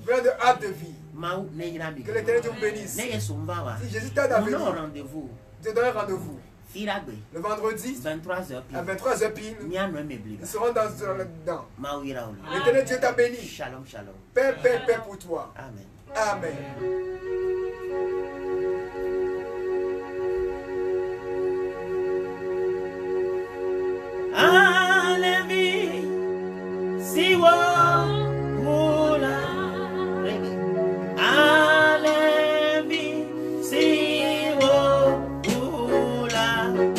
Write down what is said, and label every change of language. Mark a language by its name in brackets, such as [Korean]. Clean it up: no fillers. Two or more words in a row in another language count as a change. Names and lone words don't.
[French] De arbre de vie. Que l'éternel te bénisse. Si Jésus t'a donné rendez-vous. Je te donne rendez-vous. Le vendredi, à 23h pile, nous serons dedans. L'éternel Dieu t'a béni. [Hebrew] Shalom, shalom. [French] Père, Père, Père pour toi. Amen. Amen. [Ewe] Alevi, siwo, mula. Alevi, siwo, mula.